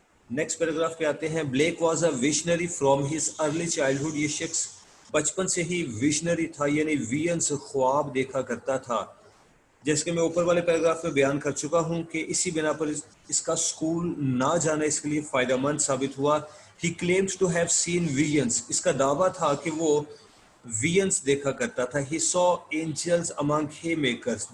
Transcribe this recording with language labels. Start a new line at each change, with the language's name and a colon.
Urdu: Next paragraph پہ آتے ہیں.
English: Blake was a visionary from his early childhood.
Urdu: یہ شخص بچپن سے ہی ویژنری تھا یعنی ویژنز خواب دیکھا کرتا تھا. جیسے کہ میں اوپر والے پیراگراف میں بیان کر چکا ہوں کہ اسی بنا پر اس کا اسکول نہ جانا اس کے لیے فائدہ مند ثابت ہوا.
English: He claimed to have seen visions.
Urdu: اس کا دعویٰ تھا کہ وہ ویژنز دیکھا کرتا تھا.
English: He saw angels among haymakers.